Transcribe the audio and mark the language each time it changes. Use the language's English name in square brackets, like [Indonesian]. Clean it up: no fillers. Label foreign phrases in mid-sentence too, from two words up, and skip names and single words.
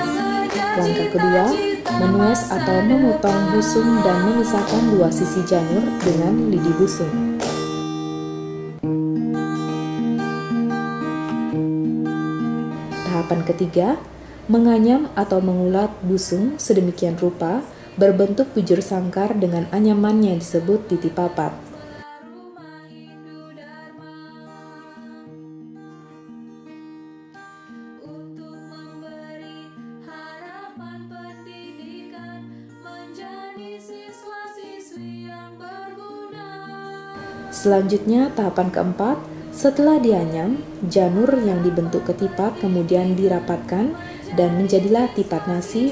[Indonesian] Langkah kedua, menues atau memotong busung dan memisahkan dua sisi janur dengan lidi busung. Tahapan ketiga, menganyam atau mengulat busung sedemikian rupa berbentuk bujur sangkar dengan anyaman yang disebut titi papat. rumah Hindu Dharma untuk memberi harapan pendidikan, menjadi siswa-siswi yang berguna. Selanjutnya tahapan keempat, setelah dianyam, janur yang dibentuk ketipat kemudian dirapatkan dan menjadilah tipat nasi.